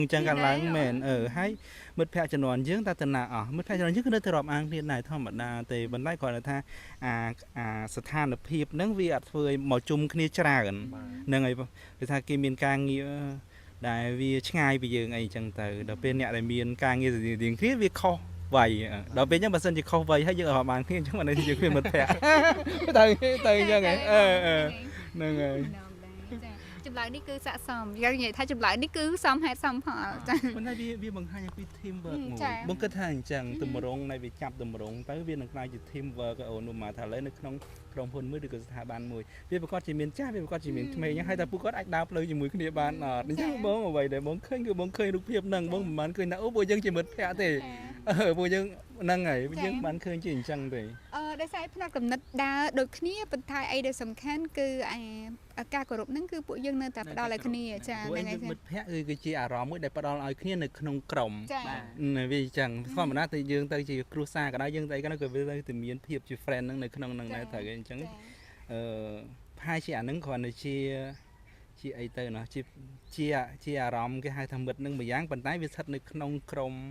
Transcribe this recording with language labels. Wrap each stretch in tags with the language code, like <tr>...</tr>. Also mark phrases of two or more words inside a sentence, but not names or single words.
<km>ញ្ចឹងកើតឡើងមែនហើយមិត្តភក្តិជំនាន់យើងតើតាណាអស់មិត្តភក្តិជំនាន់យើងគឺនៅតែរាប់អានគ្នាដែរធម្មតាទេប៉ុន្តែគាត់ថាអាស្ថានភាពហ្នឹងវាអត់ធ្វើឲ្យមកជុំគ្នាច្រើនហ្នឹងហើយគឺថាគេមានការងារដែលវាឆ្ងាយពីយើងអីចឹងទៅដល់ពេលអ្នកដែលមានការងាររៀងគ្នាវាខុសវ័យដល់ពេលអញ្ចឹងបើសិនជាខុសវ័យហើយយើងរាប់អានគ្នាអញ្ចឹងមិនដឹងយើងគ្មានមិត្តភក្តិទៅអញ្ចឹងហ្នឹងហើយ ចម្លើយនេះគឺស័ក្តិសមយើងនិយាយថាចម្លើយនេះគឺសមហេតុសមផលចា៎ ប៉ុន្តែវាបង្ហាញពី</km> <en>team work</en> <km>មួយបងគិតថាអញ្ចឹងទម្រង់នៃវាចាប់ទម្រង់ទៅវានឹងក្លាយជា</km> <en>team work</en> <km>អូនមកថាឥឡូវនៅក្នុងក្រុមហ៊ុនមួយឬក៏ស្ថាប័នមួយវាប្រកបជាមានចាស់វាប្រកបជាមានក្មេងហ្នឹងហើយតែពួកគាត់អាចដើរផ្លូវជាមួយគ្នាបានអត់អញ្ចឹងបងអ្វីដែលបងឃើញគឺបងឃើញរូបភាពហ្នឹងបងមិនបានឃើញថាពួកយើងជាមិត្តភក្តិទេពួកយើងហ្នឹងហើយយើងបានឃើញជាអញ្ចឹងទេ ដោយសារផ្នែកកំណត់ដើរដូចគ្នាប៉ុន្តែអីដែលសំខាន់គឺការគោរពហ្នឹងគឺពួកយើងនៅតែផ្ដល់ឲ្យគ្នាចា៎ហ្នឹងហើយមិត្តភក្តិគឺជាអារម្មណ៍មួយដែលផ្ដល់ឲ្យគ្នានៅក្នុងក្រុមបាទវាអញ្ចឹងធម្មតាទៅយើងទៅជាគ្រួសារក៏ដោយយើងទៅអីក៏ដោយក៏វាទៅមានភាពជា friend ហ្នឹងនៅក្នុងហ្នឹងដែរត្រូវអញ្ចឹងផាយជាអាហ្នឹងគ្រាន់តែជាអីទៅណោះជាអារម្មណ៍គេហៅថាមិត្តហ្នឹងមួយយ៉ាងប៉ុន្តែវាស្ថិតនៅក្នុងក្រុម</km>